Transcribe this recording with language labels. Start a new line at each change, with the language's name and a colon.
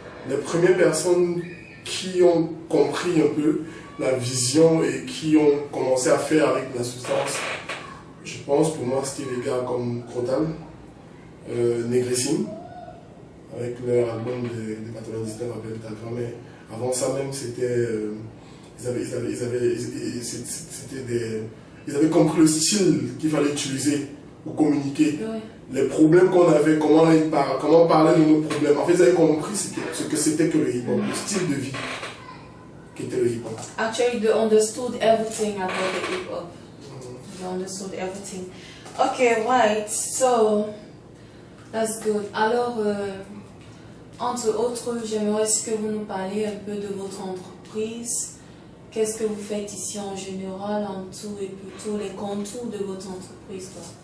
French: Les premières personnes qui ont compris un peu la vision et qui ont commencé à faire avec la substance, je pense pour moi c'était les gars comme Crotal, Négressine, avec leur album de 99 avec Talva, mais avant ça même c'était ils avaient compris le style qu'il fallait utiliser pour communiquer. Oui. Les problèmes qu'on avait, comment parler de nos problèmes. En fait, ils avaient compris ce que c'était que le hip-hop, le style de vie qui était le hip-hop.
English: Actually, they understood everything about the hip-hop. They understood everything. Okay, right. So, that's good.
French: Alors, entre autres, j'aimerais que vous nous parliez un peu de votre entreprise. Qu'est-ce que vous faites ici en général, en tout et plutôt les contours de votre entreprise, quoi.